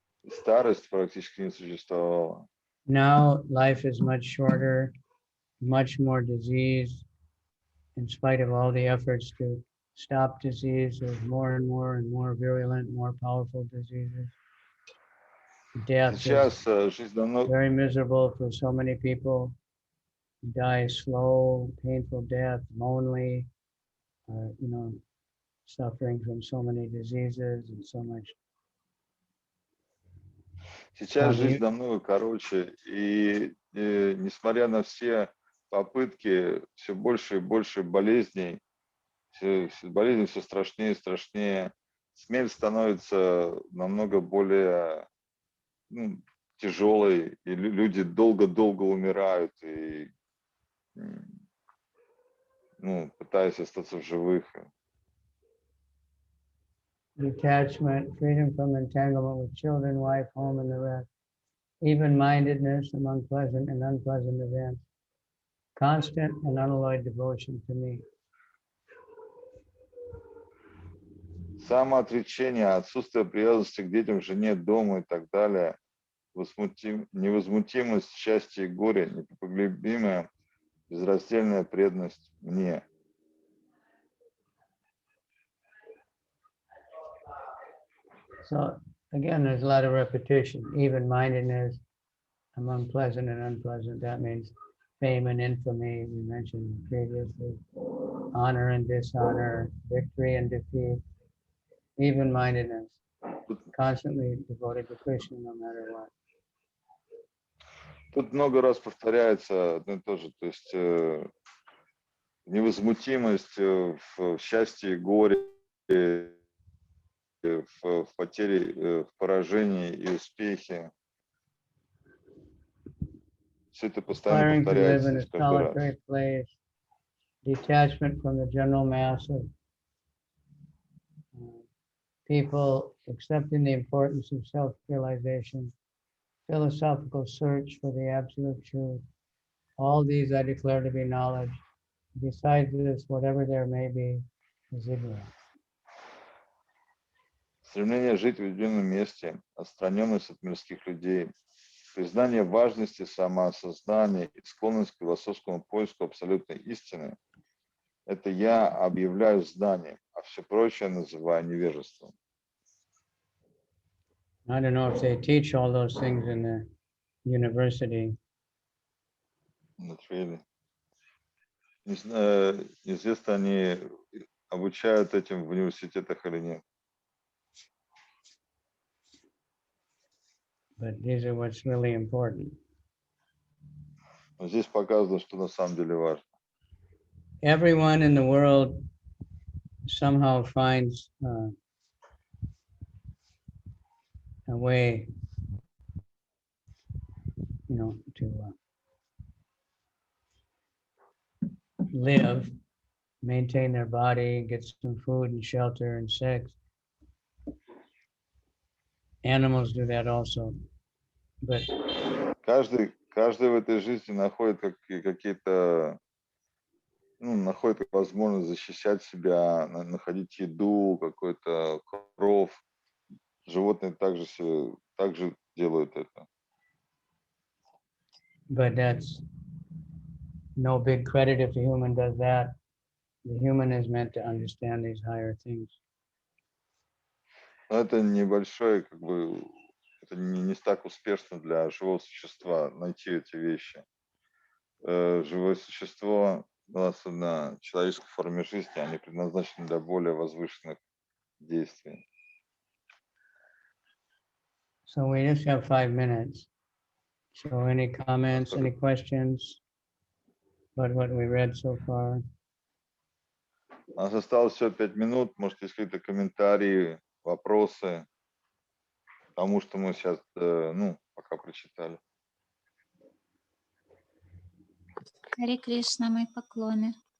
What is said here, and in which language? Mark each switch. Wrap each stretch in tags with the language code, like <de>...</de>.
<ru>Старость практически не существовала.</ru> <en>now life is much shorter, much more disease. In spite of all the efforts to stop disease, there's more and more virulent, more powerful diseases. Death</en> <ru>Сейчас</ru> <en>is</en> <ru>жизнь намного...</ru> <en>very miserable for so many people. Die slow, painful death, lonely, you know, suffering from so many diseases and so much.</en> <ru>Сейчас жизнь намного короче, и несмотря на все попытки, все больше и больше болезней, болезни все страшнее и страшнее, смерть становится намного более тяжелой, и люди долго-долго умирают, и пытаясь остаться в живых.</ru> <en>Detachment, freedom from entanglement with children, wife, home, and the rest. Even-mindedness among pleasant and unpleasant events. Constant and unalloyed devotion to me.</en> <ru>Самоотречение, отсутствие привязанности к детям, жене, дому и так далее, невозмутимость, счастье и горе, непоколебимая, безраздельная преданность мне.</ru> <en>So again, there's a lot of repetition. Even-mindedness among pleasant and unpleasant. That means fame and infamy, we mentioned previously. Honor and dishonor, victory and defeat. Even-mindedness. Constantly devoted to Krishna no matter what.</en> <ru>Тут много раз повторяется одно и то же, то есть невозмутимость в счастье и горе, в потере, в поражении и успехе. Все это постоянно повторяется каждый раз.</ru> <en>Detachment from the general mass of people, accepting the importance of self-realization, philosophical search for the absolute truth. All these I declare to be knowledge. Besides this, whatever there may be, is ignorance.</en> <ru>Стремление жить в уединенном месте, отстраненность от мирских людей, признание важности самоосознания и склонность к философскому поиску абсолютной истины – это я объявляю знанием, а все прочее называю невежеством.</ru> <en>I don't know if they teach all those things in the university. Not really.</en> <ru>Неизвестно, они обучают этим в университетах или нет.</ru> <en>But these are what's really important.</en> <ru>Но здесь показано, что на самом деле важно.</ru> <en>Everyone in the world somehow finds a way, you know, to live, maintain their body, get some food and shelter and sex. Animals do that also, but</en> <ru>каждый в этой жизни находит какие-то находит возможность защищать себя, находить еду, какой-то кров. Животные также делают это.</ru> <en>But that's no big credit if the human does that. The human is meant to understand these higher things.</en> <ru>Но это небольшое, это не так успешно для живого существа найти эти вещи. Живое существо, особенно в человеческой форме жизни, они предназначены для более возвышенных действий.</ru> <en>So we just have 5 minutes. So any comments, any questions about what we read so far?</en> <ru>У нас осталось всего 5 минут. Может, есть какие-то комментарии, вопросы к тому, что мы сейчас, пока прочитали. Харе Кришна, мои поклоны.</ru>